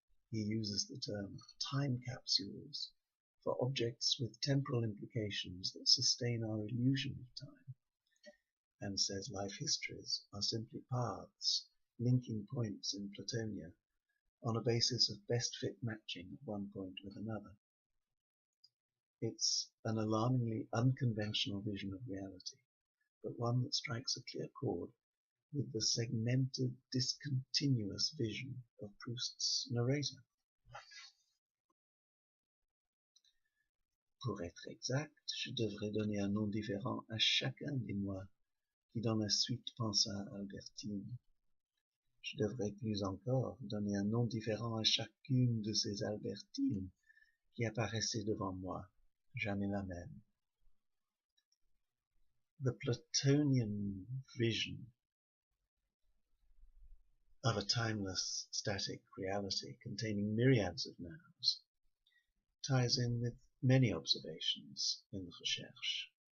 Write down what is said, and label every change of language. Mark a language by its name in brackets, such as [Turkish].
[English] He uses the term time capsules for objects with temporal implications that sustain our illusion of time, and says life histories are simply paths linking points in Platonia on a basis of best fit matching of one point with another. It's an alarmingly unconventional vision of reality, but one that strikes a clear chord with the segmented, discontinuous vision of Proust's narrator. [French] Pour être exact, je devrais donner un nom différent à chacun des moi qui dans la suite pensa à Albertine. Je devrais plus encore donner un nom différent à chacune de ces Albertines qui apparaissaient devant moi, jamais la même. [English] The Platonian vision of a timeless, static reality containing myriads of nows ties in with many observations in the Recherche.